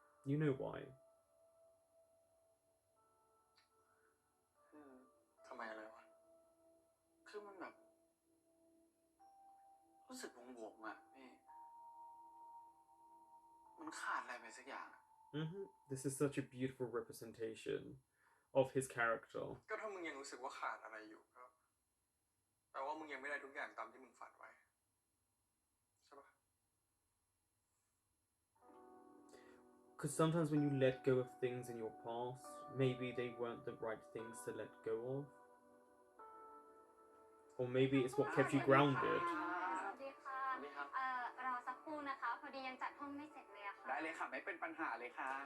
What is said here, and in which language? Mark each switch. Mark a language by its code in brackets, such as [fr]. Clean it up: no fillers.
[en] You know why. [th] คือ ทำไมอะไรวะ คือมันแบบ รู้สึกวงๆอ่ะพี่ มันขาดอะไรไปสักอย่าง [en] This is such a beautiful representation of his character. [th] ก็ถ้ามึงยังรู้สึกว่าขาดอะไรอยู่ก็แปลว่ามึงยังไม่ได้ทุกอย่างตามที่มึงฝันไว้ใช่ปะ [en] Because sometimes when you let go of things in your past, maybe they weren't the right things to let go of. Or maybe it's what kept you grounded. [th] สวัสดีค่ะ สวัสดีครับ รอสักครู่นะคะ พอดียังจัดห้องไม่เสร็จเลยอะค่ะ ได้เลยค่ะ ไม่เป็นปัญหาเลยค่ะ